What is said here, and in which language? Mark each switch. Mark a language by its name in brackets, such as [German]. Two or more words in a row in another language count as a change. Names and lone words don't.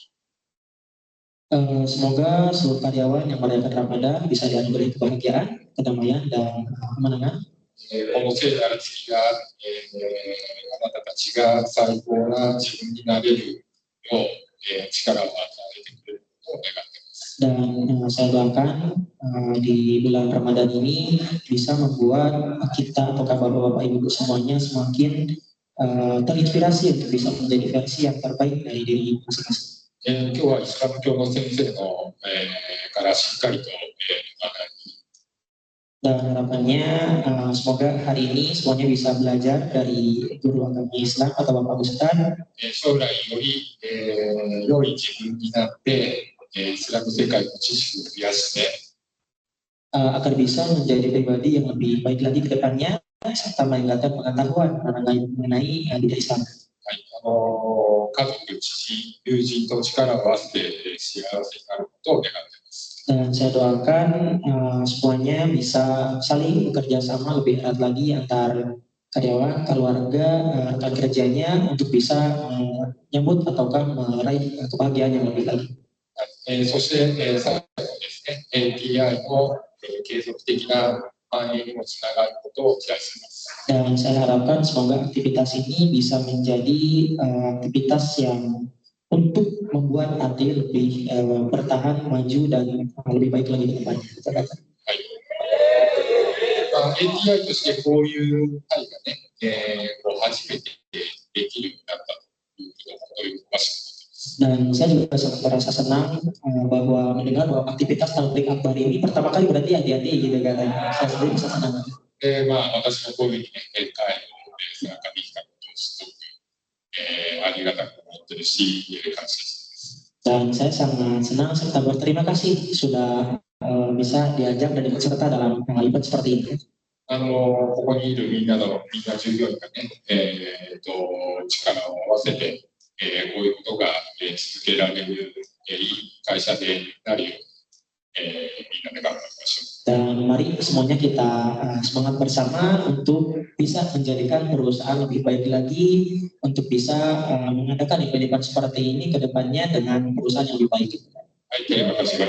[Indonesian] Semoga seluruh karyawan yang merayakan Ramadan bisa dianugerahi kebahagiaan, kedamaian, dan kemenangan. [Japanese] この聖なる月が、あなたたちが最高な自分になれるよう、力を与えてくれることを願っています。 [Indonesian] Dan saya doakan di bulan Ramadan ini bisa membuat kita atau bapak-bapak ibu semuanya semakin terinspirasi untuk bisa menjadi versi yang terbaik dari diri masing-masing. [Japanese] 今日はイスラム教の先生の、からしっかりと、学び [Indonesian] Dan harapannya semoga hari ini semuanya bisa belajar dari guru agama Islam atau Bapak Ustadz. [Japanese] 将来より、良い自分になって、イスラム世界の知識を増やして、 [Indonesian] agar bisa menjadi pribadi yang lebih baik lagi ke depannya serta meningkatkan pengetahuan mengenai bidang Islam. [Japanese] はい、家族、知人、友人と力を合わせて幸せになることを願っています。 [Indonesian] Dan saya doakan semuanya bisa saling bekerja sama lebih erat lagi antar karyawan, keluarga, rekan kerjanya untuk bisa menyambut ataukah meraih kebahagiaan yang lebih lagi. [Japanese] そして、最後ですね、ATI の、継続的な繁栄にもつながることを期待しています。 [Indonesian] Dan saya harapkan semoga aktivitas ini bisa menjadi aktivitas yang untuk membuat AT lebih bertahan, maju, dan lebih baik lagi ke depannya. [Japanese] はい。ATI としてこういう会がね、初めてできるようになったということを喜ばしく [Indonesian] Dan saya juga sangat merasa senang bahwa mendengar bahwa aktivitas Tablik Akbar ini pertama kali berarti hati-hati gitu katanya. Saya sendiri bisa senang. [Japanese] 私もこういうふうにね、会に参加できたことをすごく、ありがたく思ってるし、感謝しています。 [Indonesian] Dan saya sangat senang serta berterima kasih sudah bisa diajak dan ikut serta dalam event seperti ini. [Japanese] ここにいるみんな従業員がね、力を合わせて、こういうことが、続けられる、いい会社でなるように、みんなで頑張りましょう。 [Indonesian] Dan mari semuanya kita semangat bersama untuk bisa menjadikan perusahaan lebih baik lagi, untuk bisa mengadakan event-event seperti ini ke depannya dengan perusahaan yang lebih baik. Terima kasih banyak.